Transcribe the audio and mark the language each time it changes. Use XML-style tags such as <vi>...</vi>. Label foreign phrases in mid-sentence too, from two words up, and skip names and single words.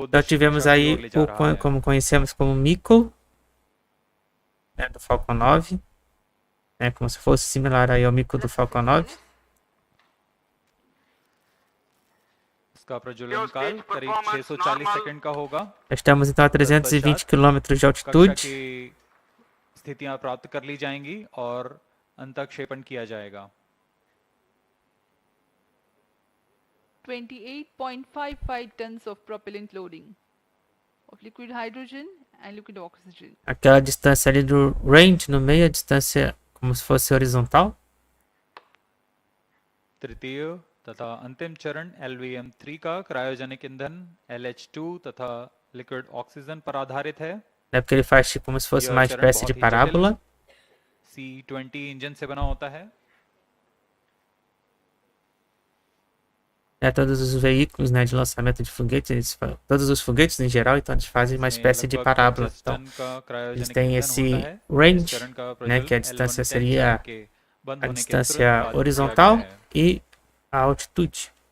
<pt>Então</pt> <hi>उद्देश्य</hi> <pt>tivemos</pt> <hi>दिशा की</hi> <pt>aí</pt> <hi>ओर ले जा रहा है।</hi> <pt>como conhecemos como MICO, né, do Falcon 9, né, como se fosse similar aí ao MICO do Falcon 9.</pt> <hi>इसका प्रज्वलन काल करीब 640 सेकंड का होगा।</hi> <pt>Estamos então a 320 km de</pt> <hi>कक्षा</hi> <pt>altitude.</pt> <hi>की स्थितियां प्राप्त कर ली जाएंगी और अंतःक्षेपण किया जाएगा।</hi> <en>28.55 tons of propellant loading of liquid hydrogen and liquid oxygen.</en> <pt>Aquela distância ali do range no meio, a distância como se fosse horizontal.</pt> <hi>तृतीय तथा अंतिम चरण LVM-3 का क्रायोजेनिक ईंधन LH2 तथा</hi> <en>liquid oxygen</en> <hi>पर आधारित है।</hi> <pt>Né, porque ele faz tipo, como se fosse uma espécie de parábola.</pt> <hi>C-20 इंजन से बना होता है।</hi> <pt>Né, todos os veículos, né, de lançamento de foguetes, todos os foguetes em geral, então eles fazem uma espécie de parábola. Então, eles têm esse range, né, que a distância seria a distância horizontal e a altitude.</pt>